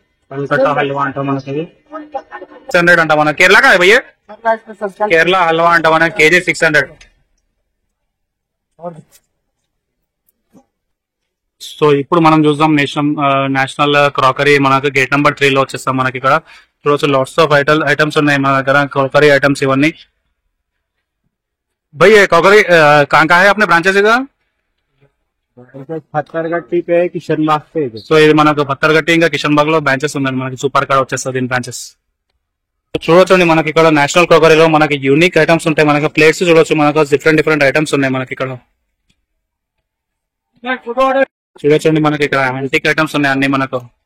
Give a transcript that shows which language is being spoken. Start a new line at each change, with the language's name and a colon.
Telugu: కలకత్తా హల్వా అంట మనకి 600 అంట మన. కేరళ
Hindi: కా భయ్య?
Telugu: కేరళ హల్వా అంట మన. కేజీ 600. సో ఇప్పుడు మనం చూద్దాం నేషనల్ క్రాకరీ మనకు గేట్ నెంబర్ 3 లో వచ్చేస్తాం మనకి. ఇక్కడ చూడొచ్చు లాట్స్ ఆఫ్ ఐటమ్స్ ఉన్నాయి మన దగ్గర. క్రాకరీ ఐటమ్స్ ఇవన్నీ.
Hindi: भैया क्रॉकरी कहाँ है अपने ब्रांचेस इधर? పత్తర్గట్టి पे किशनबाग पे.
Telugu: సో ఇది మనకు పత్తర్గట్టి ఇంకా కిషన్బాగ్ లో బ్రాంచెస్ ఉన్నాయి మనకి. సూపర్ కార్ వచ్చేస్తుంది దీని బ్రాంచెస్. చూడొచ్చండి మనకి ఇక్కడ నేషనల్ క్రాకరీలో మనకి యూనిక్ ఐటమ్స్ ఉంటాయి మనకి. ప్లేట్స్ చూడొచ్చు మనకు. డిఫరెంట్ ఐటమ్స్ ఉన్నాయి మనకి ఇక్కడ. చూడొచ్చండి మనకి ఇక్కడ యాంటిక్ ఐటమ్స్ ఉన్నాయి అన్ని మనకు.